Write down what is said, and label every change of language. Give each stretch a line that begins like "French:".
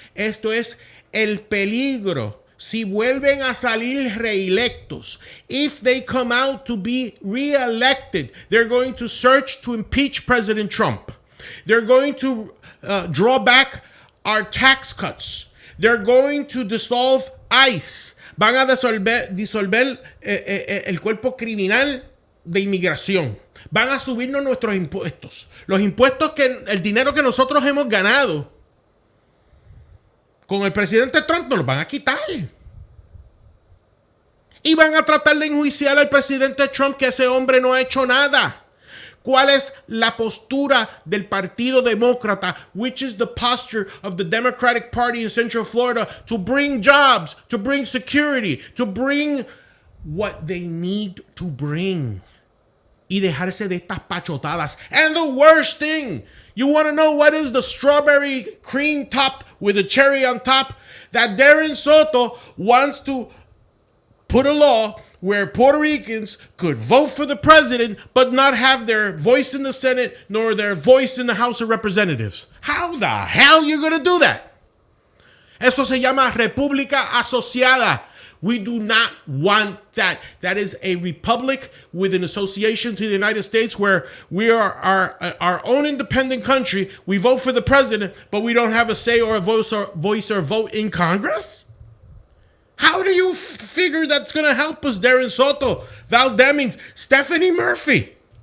English: Esto es el peligro. Si vuelven a salir reelectos, if they come out to be reelected, they're going to search to impeach President Trump. They're going to draw back our tax cuts. They're going to dissolve ICE.
Spanish: Van a disolver el cuerpo criminal de inmigración. Van a subirnos nuestros impuestos. Los impuestos el dinero que nosotros hemos ganado con el presidente Trump nos los van a quitar. Y van a tratar de enjuiciar al presidente Trump, que ese hombre no ha hecho nada. ¿Cuál es la postura del Partido Demócrata?
English: Which is the posture of the Democratic Party in Central Florida to bring jobs, to bring security, to bring what they need to bring.
Spanish: Y dejarse de estas pachotadas.
English: And the worst thing, you want to know what is the strawberry cream top with a cherry on top? That Darren Soto wants to put a law where Puerto Ricans could vote for the president but not have their voice in the Senate nor their voice in the House of Representatives. How the hell are you going to do that?
Spanish: Eso se llama República Asociada.
English: We do not want that. That is a republic with an association to the United States where we are our own independent country. We vote for the president, but we don't have a say or a voice or vote in Congress? How do you figure that's going to help us, Darren Soto, Val Demings, Stephanie Murphy?